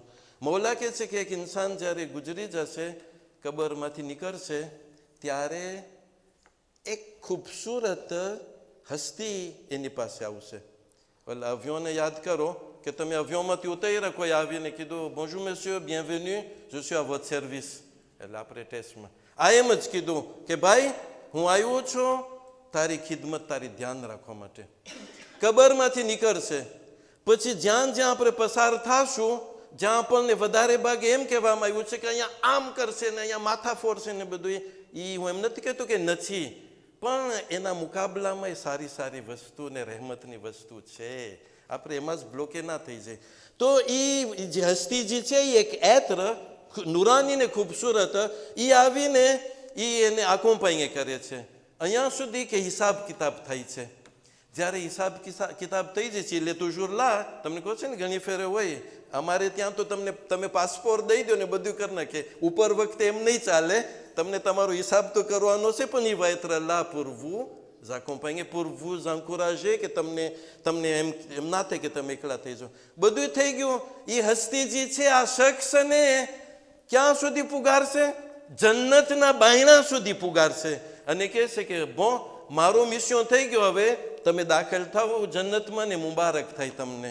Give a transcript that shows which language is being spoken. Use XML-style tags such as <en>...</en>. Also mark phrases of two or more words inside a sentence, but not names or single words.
<gu>મૌલા કહે છે કે એક ઇન્સાન જ્યારે ગુજરી જશે, કબરમાંથી નીકળશે, ત્યારે એક ખૂબસૂરત હસ્તી એની પાસે આવશે. એટલે અવ્યોને યાદ કરો કે તમે અવ્યોમાંથી ઉતર્યા, કોઈ આવીને કીધું</gu> <fr>bonjour monsieur, bienvenue, je suis à votre service.</fr> <gu>એટલે આપણે ટેસ્ટમાં આ એમ જ કીધું કે ભાઈ હું આવ્યો છું તારી ખિદમત, તારી ધ્યાન રાખવા માટે. કબરમાંથી નીકળશે પછી જ્યાં જ્યાં આપણે પસાર થશું, જ્યાં આપણને વધારે ભાગે એમ કહેવામાં આવ્યું છે કે અહીંયા આમ કરશે ને અહીંયા માથા ફોડશે ને બધું, એ હું એમ નથી કહેતો કે નથી, પણ એના મુકાબલામાં એ સારી સારી વસ્તુ ને રહેમતની વસ્તુ છે. આપણે એમાં જ બ્લોકે ના થઈ જાય. તો એ જે હસ્તી જે છે એ એક એત્ર નુરાની ને ખૂબસૂરત, એ આવીને એ એને આકોમ્પાઈએ કરે છે અહીંયા સુધી કે હિસાબ કિતાબ થાય છે. જ્યારે હિસાબ કિતાબ થઈ જશે એટલે</gu> <fr>toujours là</fr> <gu>તમને કહો છે ને ઘણી ફેરે હોય અમારે ત્યાં તો તમે પાસપોર્ટ દઈ દો ને બધું કરી નાખે. ઉપર વખતે એમ નહીં ચાલે, તમને તમારો હિસાબ તો કરવાનો છે, પણ</gu> <fr>il va être là pour vous accompagner, pour vous encourager,</fr> <gu>કે તમને એમ ના થાય કે તમે એકલા થઈ જાઓ. બધું થઈ ગયું. એ હસ્તીજી છે આ શખ્સને ક્યાં સુધી પુગારશે? જન્નતના બાયણા સુધી પુગારશે અને કહે છે કે bon મારો મિશન થઈ ગયો, હવે તમે દાખલ થાઓ જન્નતમાં ને મુબારક થાય તમને.</gu>